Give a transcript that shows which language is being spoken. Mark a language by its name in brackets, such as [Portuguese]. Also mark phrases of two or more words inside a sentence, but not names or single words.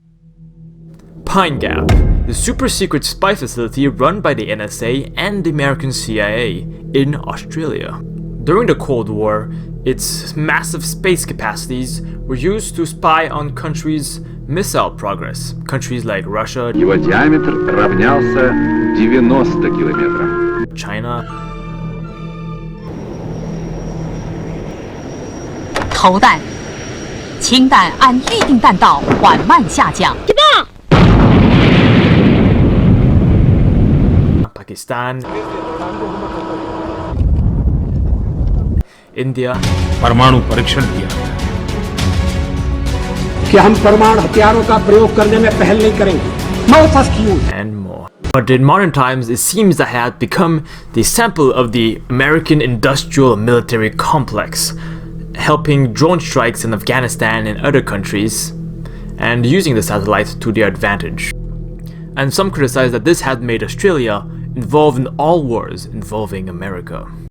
[English] PINEGAP, the super secret spy facility run by the NSA and the American CIA in Australia. During the Cold War, its massive space capacities were used to spy on countries' missile progress. Countries like Russia, [Russian] Его диаметр равнялся 90 километрам. [English] China, [Chinese] 投弹，氢弹按预定弹道缓慢下降。 [English] Pakistan, India, [Hindi] परमाणु परीक्षण किया कि हम परमाणु हथियारों का प्रयोग करने में पहल नहीं करेंगे। [English] and more. But in modern times, it seems that had become the sample of the American industrial military complex, helping drone strikes in Afghanistan and other countries, and using the satellite to their advantage. And some criticize that this had made Australia involved in all wars involving America.